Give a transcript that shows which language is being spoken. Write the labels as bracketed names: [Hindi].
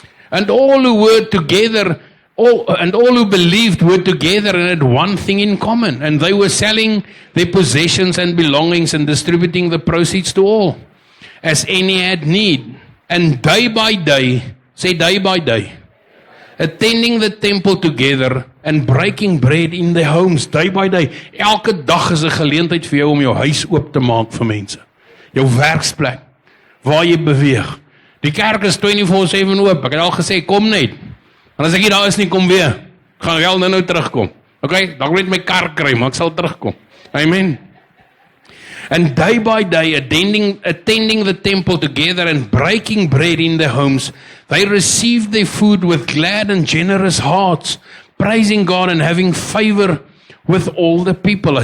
[English] And all who were together, all who believed were together and had one thing in common, and they were selling their possessions and belongings and distributing the proceeds to all, as any had need. And day by day, say day by day, attending the temple together and breaking bread in their homes, day by day. [Afrikaans] Elke dag is 'n geleentheid vir jou om jou huis oop te maak vir mense. Jou werksplek, waar jy beweeg. Die kerk is 24/7 oop. Ek het al gesê, kom net. En as ek nie daar is nie, kom weer. Ek gaan wel nou terugkom. Okay, dan moet ek my kar kry, maar ek sal terugkom. Amen. [English] And day by day, attending the temple together and breaking bread in their homes, they received their food with glad and generous hearts, praising God and having favor with all the people.